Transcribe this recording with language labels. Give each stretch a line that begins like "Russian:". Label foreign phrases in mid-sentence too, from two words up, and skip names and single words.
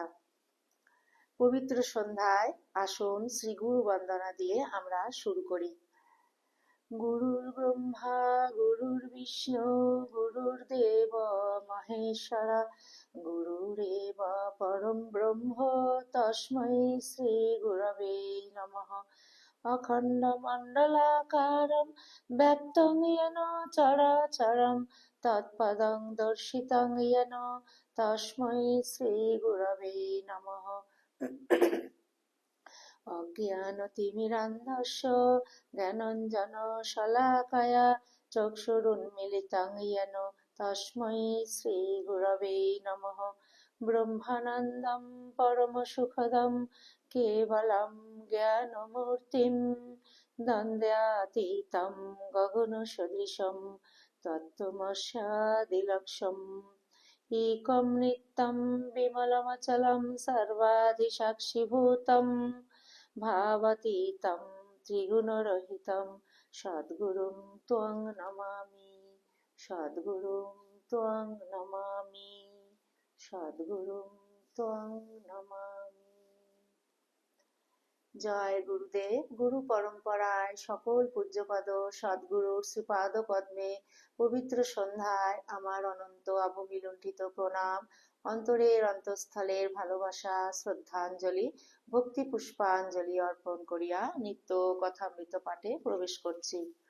Bangla: পবিত্র সন্ধ্যায় আসুন শ্রী গুরু বন্দনা দিয়ে আমরা শুরু করি।
Sanskrit: গুরুর ব্রহ্মা গুরুর বিষ্ণু গুরুর্দেব মহেশ্বরা গুরুরেব পরম ব্রহ্ম তস্मै শ্রী গুরবে নমঃ। অখণ্ডমণ্ডলাকারं ব্যক্तं येन চরাচরं তৎপদং দর্শিतं येन তস্मै শ্রী গুরবে নমঃ। অজ্ঞানতিমিরান্ধস্য জ্ঞানাঞ্জনশলাকয়া চক্ষুরুন্মিলিतं येन তস্मै শ্রী গুরবে নমঃ। ব্রহ্মানন্দং পরমসুখদং কেবলং জ্ঞানমূর্তিং দ্বন্দ্বাতীतं গগনসদৃশং তত্ত্বমস্যাদিলক্ষ্যम् একং নিত্যং বিমলমচলং সর্বাধিসাক্ষিভূতং ভাবাতীतं ত্রিগুণরহিतं সদ্গুরুং ত্বং নমামি। সদ্গুরুং ত্বং নমামি। সদ্গুরুং ত্বং নমামি।
Bangla: জয় গুরুদেব। গুরু পরম্পরায় সকল পূজ্যপদ সদ্গুরুর শ্রীপাদ পদ্মে পবিত্র সন্ধ্যায় আমার অনন্ত অবমিলুণ্ঠিত প্রণাম, অন্তরের অন্তঃস্থলের ভালোবাসা, শ্রদ্ধাঞ্জলি, ভক্তি পুষ্পাঞ্জলি অর্পণ করিয়া নিত্য কথামৃত পাঠে প্রবেশ করছি।